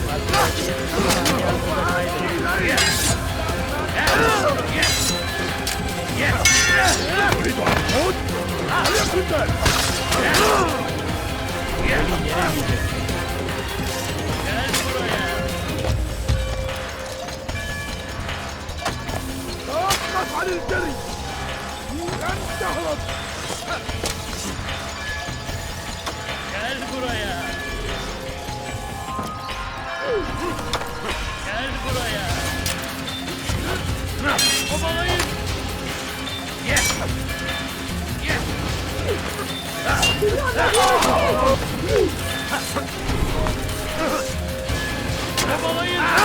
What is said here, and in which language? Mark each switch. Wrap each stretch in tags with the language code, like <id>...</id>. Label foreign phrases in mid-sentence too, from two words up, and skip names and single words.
<tr>Hali hazırda kaybettim. Ali yakında! Beni yenemeyeceksin. Gel buraya.</tr> <ar>توقف عن الجري! لن تهرب!</ar> <tr>Gel buraya. Gel buraya. Kovalayın. Kovalayın.</tr>